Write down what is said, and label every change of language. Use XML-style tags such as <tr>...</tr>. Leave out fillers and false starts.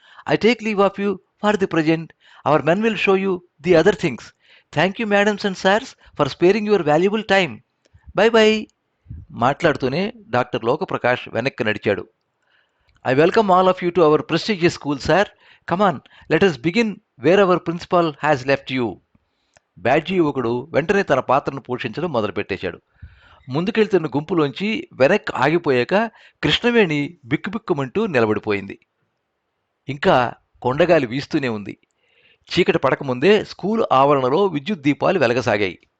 <en>I take leave of you for the present. Our men will show you the other things. Thank you madams and sirs for sparing your valuable time. Bye.</en> <te>మాట్లాడుతూనే doctor Lokaprakash వెనక్కి నడిచాడు.</te> <en>I welcome all of you to our prestigious school sir. Come on, let us begin where our principal has left you.</en> <te>బ్యాడ్జీ యువకుడు వెంటనే తన పాత్రను పోషించడం మొదలుపెట్టేశాడు. ముందుకెళ్తున్న గుంపులోంచి వెనక్కి ఆగిపోయాక కృష్ణవేణి బిక్కుబిక్కుమంటూ నిలబడిపోయింది. ఇంకా కొండగాలి వీస్తూనే ఉంది. చీకటి పడకముందే స్కూల్ ఆవరణలో విద్యుత్ దీపాలు వెలగసాగాయి.</te>